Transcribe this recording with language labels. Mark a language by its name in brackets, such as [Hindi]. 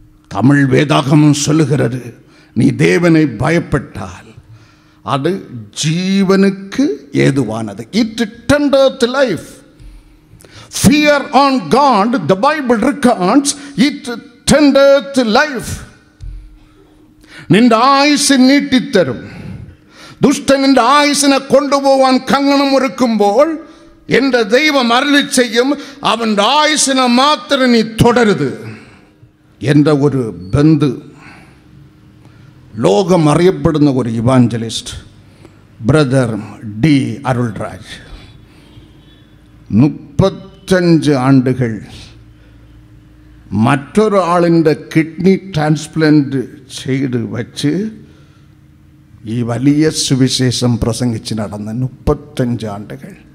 [Tamil] தமிழ் வேதாகமம் சொல்லுகிறது, நீ தேவனை பயப்பட்டால் அது ஜீவனுக்கு ஏதுவானது. [English] It tendeth life. Fear on God, the Bible records, it tendeth life. [Malayalam] നിന്റെ ആയുസ് നീട്ടിത്തരും. ദുഷ്ടൻ നിന്റെ ആയുസിനെ കൊണ്ടുപോവാൻ കങ്ങണം ഒരുക്കുമ്പോൾ എൻ്റെ ദൈവം അരുളി ചെയ്യും, അവൻ്റെ ആയുസിനെ മാത്രം നീ തുടരുത്. എൻ്റെ ഒരു ബന്ധു, ലോകം അറിയപ്പെടുന്ന ഒരു evangelist, brother D Arulraj, 35 ആണ്ടുകൾ മറ്റൊരാളിൻ്റെ kidney transplant ചെയ്ത് വച്ച് ഈ വലിയ സുവിശേഷം പ്രസംഗിച്ച് നടന്ന 35 ആണ്ടുകൾ.